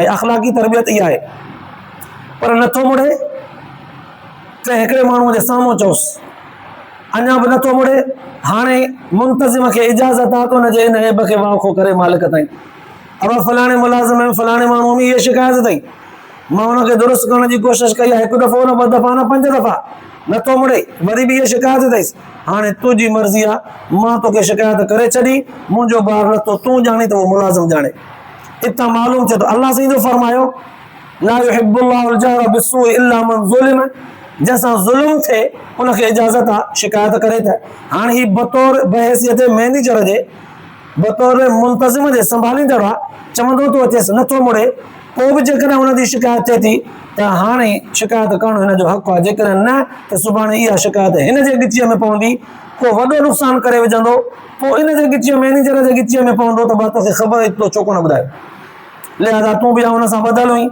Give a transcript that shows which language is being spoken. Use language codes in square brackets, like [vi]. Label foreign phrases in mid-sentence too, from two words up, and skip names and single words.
[sd] अख़लाक़ी तरबियत इहा आहे। पर नथो मुड़े कंहिं हिकिड़े माण्हूअ जे साम्हूं चओसि, अञा बि नथो मुड़े, हाणे मुंतज़िम खे इजाज़त आहे त उनजे इन ऐब खे वाखो करे मालिक ताईं, अब फलाणे मुलाज़िम में फलाणे माण्हूअ में इहा शिकायत अथई, मां उनखे दुरुस्त करण जी कोशिशि कई आहे, हिकु दफ़ो न 2 दफ़ा न 5 दफ़ा, नथो मुड़े, वरी बि इहा शिकायत अथईसि। हाणे तुंहिंजी मर्ज़ी आहे, मां तोखे शिकायत करे छॾी, मुंहिंजो ॿार नथो तूं ॼाणी त उहो मुलाज़िम ॼाणे। हितां मालूम थिए थो अल्लाह साईं जो फरमायो [ar] لا يحب الله الجهر بالسوء إلا من ظلم, [sd] जंहिंसां ज़ुल्म थिए उनखे इजाज़त आहे शिकायत करे त। हाणे ही बतौर बहैसियत मैनेजर जे बतौर मुंतज़िम जे संभालींदड़ आहे, चवंदो थो अचेसि नथो मुड़े, पोइ बि जेकॾहिं हुनजी शिकायत थिए थी त हाणे शिकायत करणु हिन जो हक़ु आहे, जेकॾहिं न त सुभाणे इहा शिकायत हिन जे गिचीअ में पवंदी, को वॾो नुक़सानु करे विझंदो, पोइ इन जे गिचीअ मैनेजर जे गिचीअ में पवंदो त मां तोखे ख़बर ई तो छो कोन ॿुधायो, लिहाज़ा तूं बि हुन सां ॿधल हुई।